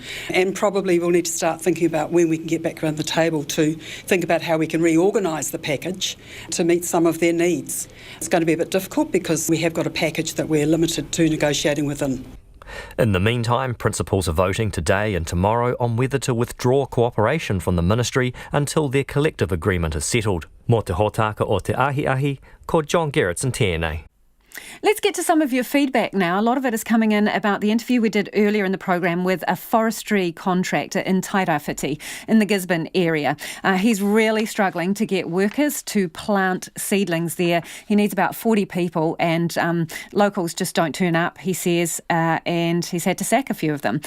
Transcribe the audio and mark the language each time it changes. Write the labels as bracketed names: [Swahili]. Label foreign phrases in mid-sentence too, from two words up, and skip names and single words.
[English] And probably we'll need to start thinking about when we can get back around the table to think about how we can reorganise the package to meet some of their needs. It's going to be a bit difficult because we have got a package that we're limited to negotiating within. In the meantime, principals are voting today and tomorrow on whether to withdraw cooperation from the ministry until their collective agreement is settled. [Māori] Mō te hōtaka o te ahi, ko John Gerritsen tēnei. [English] Let's get to some of your feedback now. A lot of it is coming in about the interview we did earlier in the program with a forestry contractor in Tairāwhiti in the Gisborne area. He's really struggling to get workers to plant seedlings there. He needs about 40 people and locals just don't turn up, he says, and he's had to sack a few of them.